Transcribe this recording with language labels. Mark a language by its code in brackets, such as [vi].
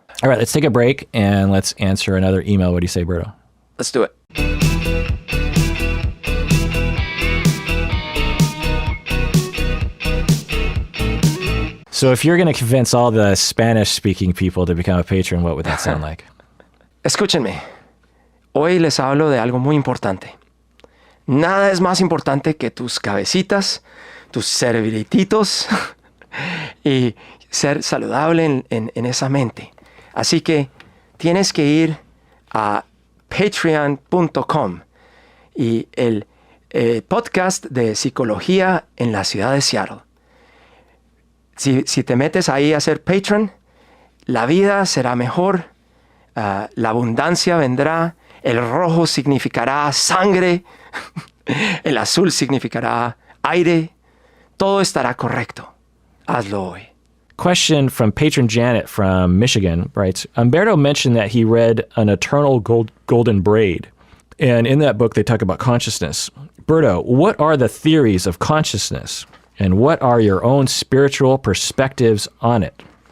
[en] all right, let's take a break and let's answer another email. What do you say, Berto? Let's do it. So if you're going to convince all the Spanish-speaking people to become a patron, what would that sound like? [es] Escúchenme. Hoy les hablo de algo muy importante. Nada es más importante que tus cabecitas, tus cerebrititos y ser saludable en esa mente. Así que tienes que ir a patreon.com y el podcast de psicología en la ciudad de Seattle. Si te metes ahí a ser patron, la vida será mejor, la abundancia vendrá, el rojo significará sangre, el azul significará aire, todo estará correcto. Hazlo hoy. [en] Question from patron Janet from Michigan writes, Umberto mentioned that he read An Eternal Golden Braid. And in that book, they talk about consciousness. Berto, what are the theories of consciousness? And what are your own spiritual perspectives on it?